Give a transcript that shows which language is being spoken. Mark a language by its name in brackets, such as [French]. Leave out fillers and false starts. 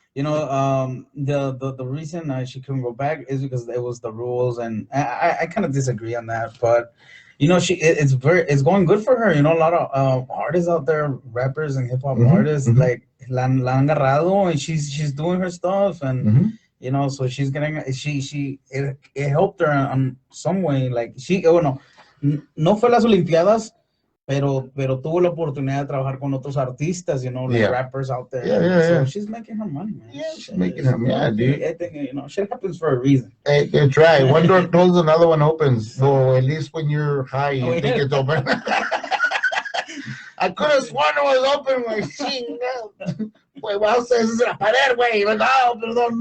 [English] You know, the reason she couldn't go back is because it was the rules, and I kind of disagree on that. But you know, it's going good for her. You know, a lot of artists out there, rappers and hip hop artists, like [Spanish] la han agarrado, [English] and she's doing her stuff and. You know, so she's getting it helped her on some way. [Spanish] Like no fue las Olimpiadas, pero tuvo la oportunidad de trabajar con otros artistas, [English] you know, like rappers out there. So she's making her money, man. Yeah, she's making her money, dude. I think, you know, shit happens for a reason. Hey, that's right. One door closes, another one opens. Well, at least when you're high, you think it's open. I could have sworn it was open, güey. Wait, well, says it's a pared, güey. Like, oh, perdón.